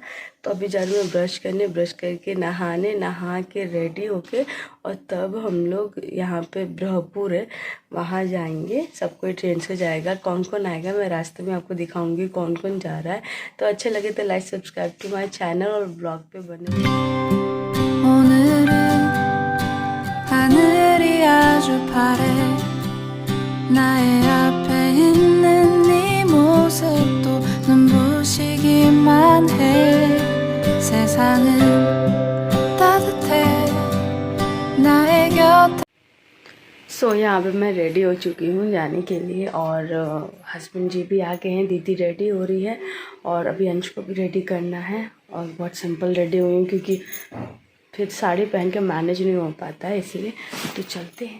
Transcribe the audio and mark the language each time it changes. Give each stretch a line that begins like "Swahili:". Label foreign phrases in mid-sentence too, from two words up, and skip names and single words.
Hindi: तो अभी जा रही हूँ ब्रश करने, ब्रश करके नहा के रेडी होके और तब हम लोग यहाँ पे ब्रह्मपुर है वहाँ जाएंगे। सब कोई ट्रेन से जाएगा, कौन कौन आएगा मैं रास्ते में आपको दिखाऊंगी कौन कौन जा रहा है। तो अच्छा लगे तो
English: like subscribe to my channel
Hindi: और ब्लॉग पे बने।
Korean: 나의 앞에 있는 네 모습도 눈부시기만 해. 세상은 따뜻해 나의 곁에।
Hindi: सो यहाँ पे मैं रेडी हो चुकी हूँ जाने के लिए और हस्बैंड जी भी आ गए हैं, दीदी रेडी हो रही है और अभी अंश को भी रेडी करना है। और बहुत
English: simple ready
Hindi: हुई हूँ क्योंकि फिर साड़ी पहन के मैनेज नहीं हो पाता है, इसलिए। तो चलते हैं।